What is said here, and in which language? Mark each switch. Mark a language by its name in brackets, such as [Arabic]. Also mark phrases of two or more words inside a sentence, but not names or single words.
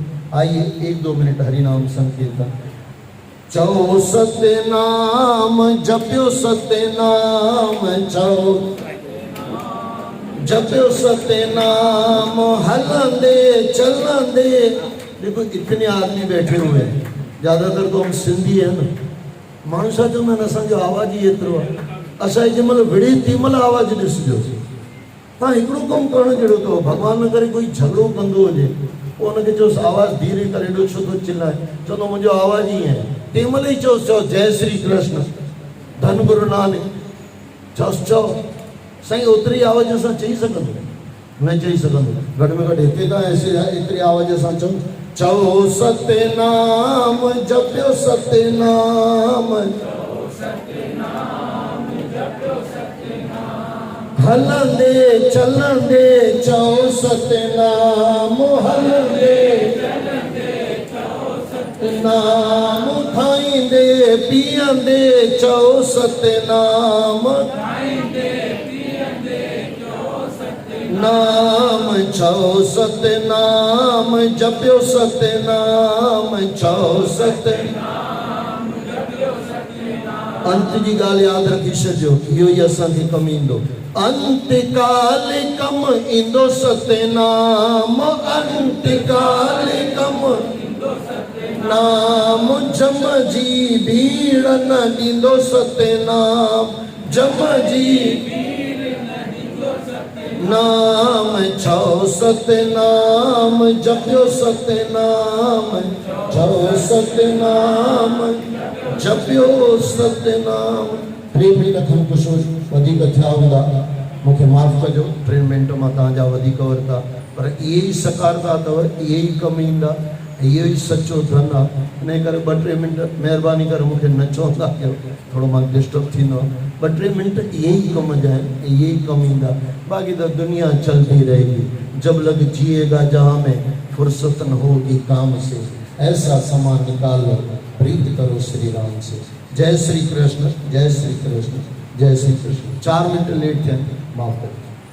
[Hindi] आइए 1-2 मिनट हरिनाम संकीर्तन। [Sindhi] चौ सत्य नाम जप्यो सत्य नाम, चौ जप्यो सत्य नाम, हलंदे चलंदे। [Hindi] देखो इतने आदमी बैठे हुए हैं, ज़्यादातर तो हम सिंधी है न। [Sindhi] माण्हू छा चवंदा आहिनि असांजो आवाज़ ई एतिरो आहे, असांजी जंहिंमहिल विड़े तंहिंमहिल आवाज़ु ॾिसिजो। तव्हां हिकिड़ो कमु करणु जहिड़ो अथव, भॻवान न करे कोई झगड़ो कंदो हुजे उनखे चयोसि आवाज़ धीरे करे एॾो छो थो चिल्लाए, चवंदो मुंहिंजो आवाज़ ई आहे। तंहिं महिल ई चयोसि चओ जय श्री कृष्ण धन गुरु नानक, चयोसि चओ। साईं ओतिरी आवाज़ सां चई सघंदो न चई सघंदो, घटि में घटि हिते त एतिरी आवाज़ सां चओ, चओ सतनाम जपियो सतनाम, हलंदे चलंदे चओ सतनाम, हलंदे नाम, खाईंदे पीअंदे चओ सतनाम, नाम चओ सतनाम जपियो सतनाम, चओ सतनाम। अंत जी ॻाल्हि यादि रखी छॾिजो, इहो ई असांखे कमु ईंदो। अंत काल कम ईंदो सतनाम, अंत काल कम नाम, जम जी भीड़ न ॾींदो सतनाम, जम जी नाम, चओ सतनाम जपियो सतनाम, चओ सतनाम जपियो सतनाम। 3 मिंट खनि कुझु वधीक थिया हूंदा, मूंखे माफ़ कजो, 3 मिंट मां तव्हांजा वधीक वरिता, पर इहे ई सकारता अथव, इहे ई कमु ईंदा, इहो ई सचो धन आहे। इन करे 2-3 मिंट महिरबानी करे मूंखे न चवंदा कयो, थोरो मां डिस्टर्ब थींदो आहे। 2-3 मिंट इहे ई कम जा आहिनि, इहे ई कमु ईंदा, [Hindi] बाक़ी तो दुनिया चलती रहेगी। जब लग जिएगा जहाँ में फुर्सत न होगी काम से, ऐसा समा निकाल लो प्रीत करो श्री राम से। जय श्री कृष्ण, जय श्री कृष्ण, जय श्री कृष्ण। 4 मिनट लेट थे, माफ करो।